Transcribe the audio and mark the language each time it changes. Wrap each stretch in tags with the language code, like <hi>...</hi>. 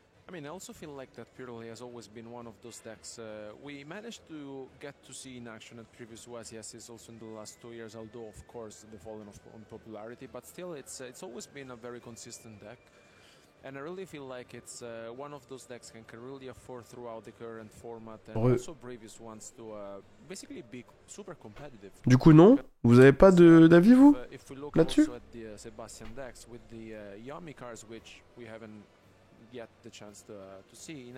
<en>I mean, I also feel like that Purely has always been one of those decks we managed to get to see in action at previous OSSs also in the last 2 years, although of course they've fallen off on popularity, but still it's always been a very consistent deck. And I really feel like it's one of those decks can really afford throughout the current format and also previous ones to basically be super competitive.</en> <fr>Du coup non, vous avez pas d'avis vous là-dessus?</fr> <en>Sebastian decks with the Yami cards which we haven't yet the chance to see.</en>